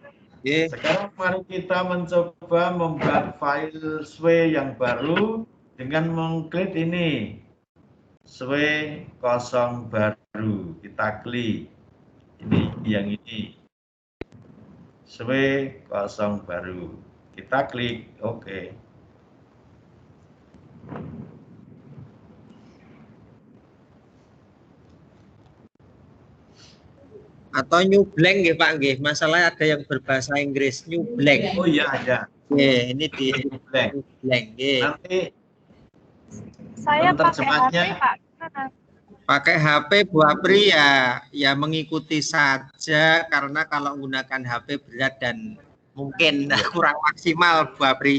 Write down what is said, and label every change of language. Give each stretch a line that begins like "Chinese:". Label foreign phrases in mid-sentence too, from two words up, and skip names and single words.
Indonesian: Sekarang mari kita mencoba membuat file SWE yang baru dengan mengklik ini sway kosong baru, kita klik ini yang ini sway kosong baru, kita klik oke. Atau
English: new blank
Indonesian: nggih Pak nggih. Masalah ada yang berbahasa Inggris
English: new blank.
Indonesian: Oh iya ada. Nggih, ini di
English: New blank. new blank nggih.
Indonesian: Nanti Saya pakai Penerjemahnya. HP, Pak. Gimana? Pakai HP Bu Apri ya mengikuti saja karena kalau menggunakan HP berat dan mungkin kurang maksimal Bu Apri.